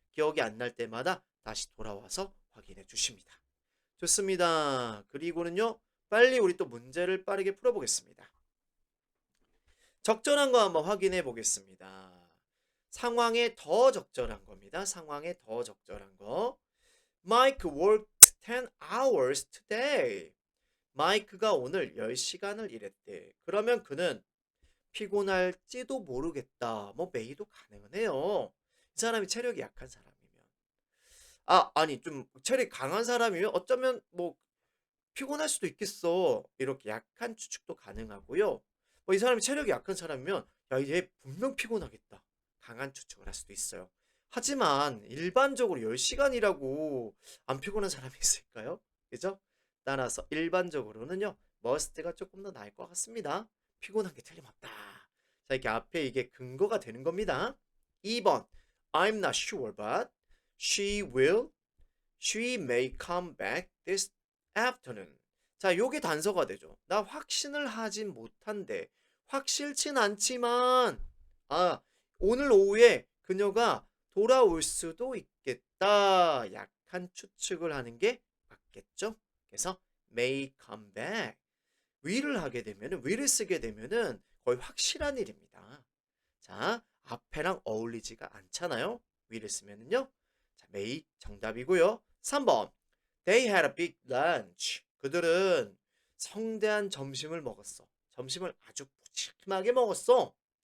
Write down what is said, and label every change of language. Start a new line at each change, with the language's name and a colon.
Korean: 기억이 안 날 때마다 다시 돌아와서 확인해 주십니다. 좋습니다. 그리고는요, 빨리 우리 또 문제를 빠르게 풀어보겠습니다. 적절한 거 한번 확인해 보겠습니다. 상황에 더 적절한 겁니다. 상황에 더 적절한 거.
English: Mike worked 10 hours today.
Korean: 마이크가 오늘 10시간을 일했대. 그러면 그는 피곤할지도 모르겠다. 뭐 메이도 가능은 해요. 이 사람이 체력이 약한 사람이면. 아니 좀 체력이 강한 사람이면 어쩌면 뭐 피곤할 수도 있겠어. 이렇게 약한 추측도 가능하고요. 뭐 이 사람이 체력이 약한 사람이면 야, 얘 분명 피곤하겠다. 강한 추측을 할 수도 있어요. 하지만 일반적으로 10시간이라고 안 피곤한 사람이 있을까요? 그죠? 따라서 일반적으로는요. must가 조금 더 나을 것 같습니다. 피곤한 게 틀림없다. 자, 이렇게 앞에 이게 근거가 되는 겁니다.
English: 2번 I'm not sure but she may come back this afternoon.
Korean: 자, 요게 단서가 되죠. 나 확신을 하진 못한데 확실치 않지만 오늘 오후에 그녀가 돌아올 수도 있겠다. 약한 추측을 하는 게 맞겠죠? 그래서 may come back. will을 하게 되면은 will을 쓰게 되면은 거의 확실한 일입니다. 자, 앞에랑 어울리지가 않잖아요. will을 쓰면은요. 자, may 정답이고요. 3번.
English: They had a big lunch.
Korean: 그들은 성대한 점심을 먹었어. 점심을 아주 푸짐하게 먹었어.